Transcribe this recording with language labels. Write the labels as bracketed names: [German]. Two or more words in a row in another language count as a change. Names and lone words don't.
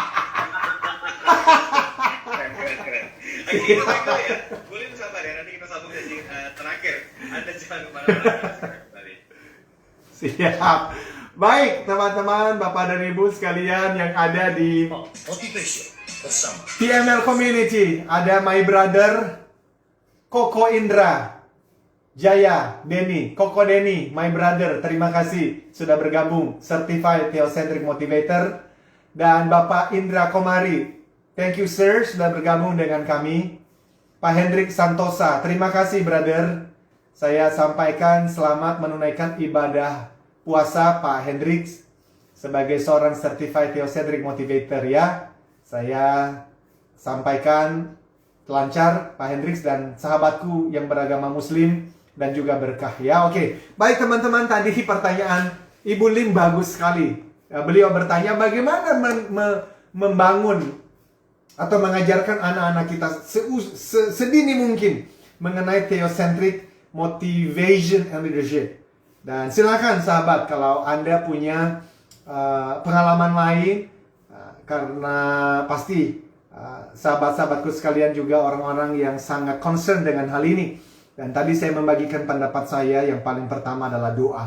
[Indonesian] Keren. Oke, kita baik dulu ya. Boleh sabar ya, nanti kita sambung sesi terakhir. Anda jangan kemana-mana. Siap. Baik, teman-teman, Bapak dan Ibu sekalian yang ada di Motivation bersama TML Community. Ada [English] my brother [Indonesian] Koko Indra Jaya Denny, Koko Denny, [English] my brother, [Indonesian] terima kasih sudah bergabung, [English] Certified Theocentric Motivator. [Indonesian] Dan Bapak Indra Komari, [English] thank you sir, [Indonesian] sudah bergabung dengan kami. Pak Hendrik Santosa, terima kasih brother. Saya sampaikan selamat menunaikan ibadah puasa Pak Hendrik sebagai seorang [English] Certified Theocentric Motivator [Indonesian] ya. Saya sampaikan lancar Pak Hendrik dan sahabatku yang beragama Muslim dan juga berkah ya. Oke, baik teman-teman, tadi pertanyaan Ibu Lim bagus sekali. Beliau bertanya bagaimana membangun atau mengajarkan anak-anak kita sedini mungkin mengenai [English] theocentric motivation and leadership. [Indonesian] Dan silakan sahabat kalau Anda punya pengalaman lain, karena pasti sahabat-sahabatku sekalian juga orang-orang yang sangat concern dengan hal ini. Dan tadi saya membagikan pendapat saya, yang paling pertama adalah doa.